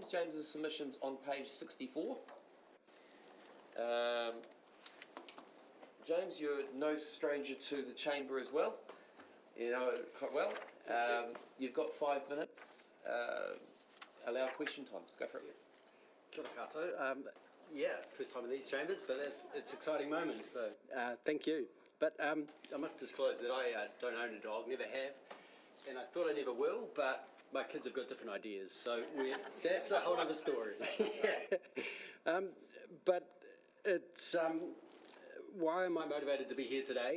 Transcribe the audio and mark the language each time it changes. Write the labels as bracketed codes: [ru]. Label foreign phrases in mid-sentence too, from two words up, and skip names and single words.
[en] James's submission's on page 64. James, you're no stranger to the chamber as well. You know it quite well. You've got 5 minutes. Allow question times. Go for it. [mi] Kia ora koutou. [en] Yeah, first time in these chambers, but it's an exciting moment, so thank you. But I must disclose that I don't own a dog, never have, and I thought I never will, but my kids have got different ideas, so that's a whole other story. But it's, why am I motivated to be here today?